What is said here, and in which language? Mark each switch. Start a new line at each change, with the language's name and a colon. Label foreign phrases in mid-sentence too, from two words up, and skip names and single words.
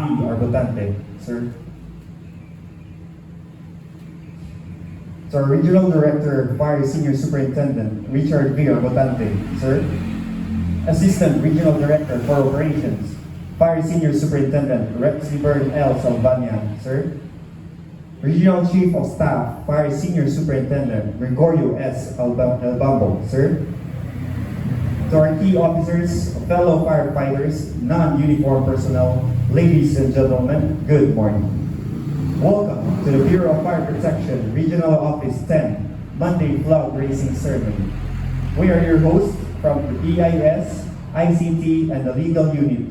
English: Arbotante, sir. To our Regional Director, Fire Senior Superintendent Richard V. Arbotante, sir. Assistant Regional Director for Operations, Fire Senior Superintendent Rex Bern L. Salvania, sir. Regional Chief of Staff, Fire Senior Superintendent Gregorio S. Albambo, sir. To our key officers, fellow firefighters, non-uniform personnel, ladies and gentlemen, good morning. Welcome to the Bureau of Fire Protection Regional Office 10 Monday Flag Raising Ceremony. We are your hosts from the EIS, ICT, and the legal unit.